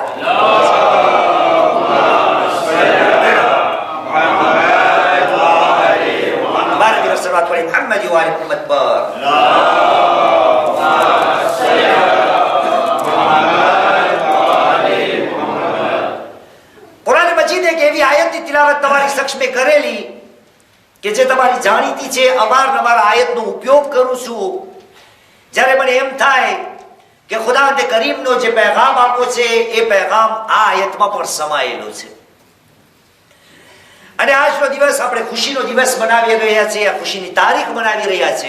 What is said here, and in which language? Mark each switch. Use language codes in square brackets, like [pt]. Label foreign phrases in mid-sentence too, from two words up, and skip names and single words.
[ar] اللهم صل على محمد وآل محمد. بارك الله على محمد وآل محمد. اللهم صل على محمد وآل محمد. [gu] قرآن مجید એક એવી આયતની તિલાવત તમારી સમક્ષ મેં કરેલી કે જે તમારી જાણીતી છે. અવારનવાર આયતનો ઉપયોગ કરું છું જ્યારે મને એમ થાય કે ખુદાવંદ કરીમનો જે પેગામ આપ્યો છે એ પેગામ આ આયતમાં પણ સમાયેલો છે. અને આજનો દિવસ આપણે ખુશીનો દિવસ મનાવી રહ્યા છીએ, આ ખુશીની તારીખ મનાવી રહ્યા છે.